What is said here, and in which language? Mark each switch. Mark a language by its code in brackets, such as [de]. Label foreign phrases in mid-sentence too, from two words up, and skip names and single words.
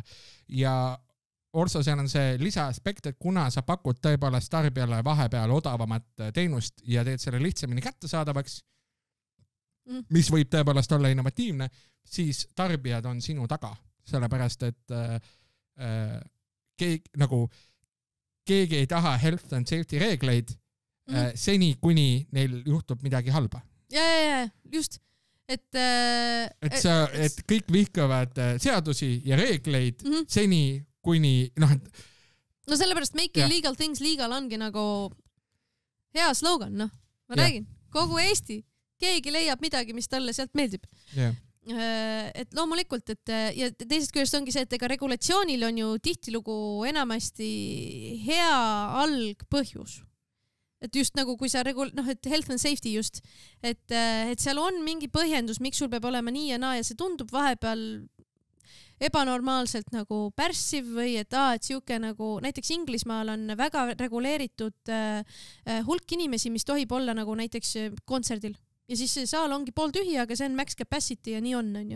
[et] Ja Orso, seal on see lisaaspekt, et kuna sa pakud tõepoolest tarbijale vahepeal odavamat teenust ja teed selle lihtsamini kättesaadavaks, mis võib tõepoolest olla innovatiivne, siis tarbijad on sinu taga, sellepärast, et keegi ei taha [en] health and safety [et] reegleid seni, kuni neil juhtub midagi halba. Ja, just. Et kõik vihkavad seadusi ja reegleid seni, kuni... No sellepärast [en] make illegal things legal [et] ongi nagu hea slogan, noh. Ma räägin, kogu Eesti. Keegi leiab midagi, mis talle sealt meeldib. Et loomulikult, ja teisest küljest ongi see, et ega regulatsioonil on ju tihtilugu enamasti hea algpõhjus. et just nagu kui sa et [en] health and safety [et] just, et seal on mingi põhjendus, miks sul peab olema nii ja naa ja see tundub vahepeal ebanormaalselt nagu pärssiv või et siuke nagu näiteks Inglismaal on väga reguleeritud hulk inimesi, mis tohib olla nagu näiteks kontserdil ja siis see saal ongi pooltühi, aga see on [en] max capacity [et] ja nii on ju.